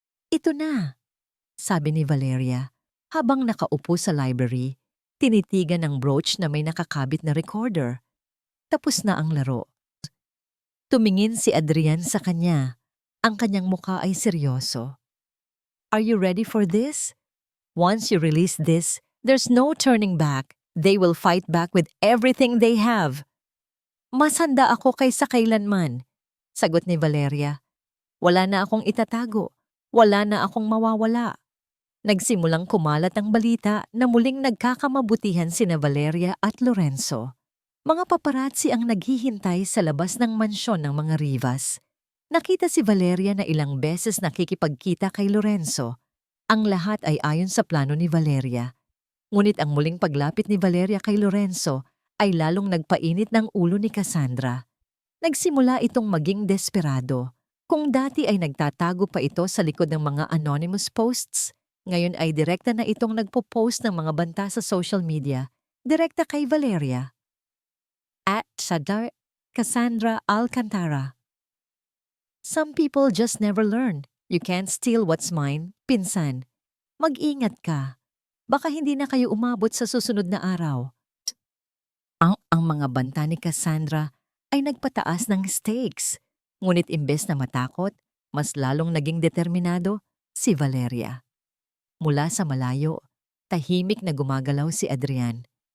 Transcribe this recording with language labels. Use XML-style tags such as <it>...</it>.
<en>"Ito na,"</en> <tl>sabi ni Valeria, habang nakaupo sa library, tinitigan ng brooch na may nakakabit na recorder. Tapos na ang laro. Tumingin si Adrian sa kanya. Ang kanyang mukha ay seryoso.</tl> <en>"Are you ready for this? Once you release this, there's no turning back. They will fight back with everything they have."</en> <tl>"Mas handa ako kaysa kailanman," sagot ni Valeria. "Wala na akong itatago. Wala na akong mawawala." Nagsimulang kumalat ang balita na muling nagkakamabutihan sina Valeria at Lorenzo. Mga paparazzi ang naghihintay sa labas ng mansyon ng mga Rivas. Nakita si Valeria na ilang beses nakikipagkita kay Lorenzo. Ang lahat ay ayon sa plano ni Valeria. Ngunit ang muling paglapit ni Valeria kay Lorenzo ay lalong nagpainit ng ulo ni Cassandra. Nagsimula itong maging desperado. Kung dati ay nagtatago pa ito sa likod ng mga anonymous posts, ngayon ay direkta na itong nagpo-post ng mga banta sa social media, direkta kay Valeria. @Sadar Cassandra Alcantara.</tl> <en>"Some people just never learn. You can't steal what's mine, pinsan.</en> <tl>Mag-ingat ka. Baka hindi na kayo umabot sa susunod na araw." Ang mga banta ni Cassandra ay nagpataas ng stakes. Ngunit imbes na matakot, mas lalong naging determinado si Valeria. Mula sa malayo, tahimik na gumagalaw si Adrian.</tl>